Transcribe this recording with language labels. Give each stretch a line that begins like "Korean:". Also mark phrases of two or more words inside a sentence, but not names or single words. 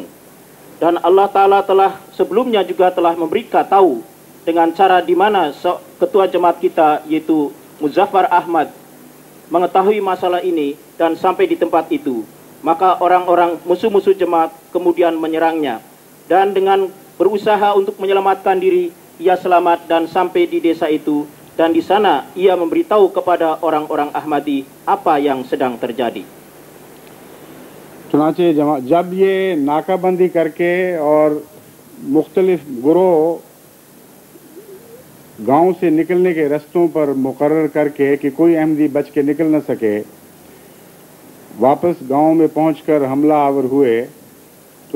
Indonesian: Dan Allah Ta'ala telah sebelumnya juga telah memberikan tahu dengan cara di mana ketua jemaat kita yaitu Muzaffar Ahmad mengetahui masalah ini dan sampai di tempat itu. Maka orang-orang musuh-musuh jemaat kemudian menyerangnya, dan dengan berusaha untuk menyelamatkan diri, ia selamat dan sampai di desa itu, dan di sana ia memberitahu kepada orang-orang Ahmadi apa yang sedang terjadi.
Urdu: چنانچہ جب یہ ناکہ بندی کر کے اور مختلف گروہ گاؤں سے نکلنے کے رستوں پر مقرر کر کے کہ کوئی احمدی بچ کے نکل نہ سکے واپس گاؤں میں پہنچ کر حملہ آور ہوئے، تو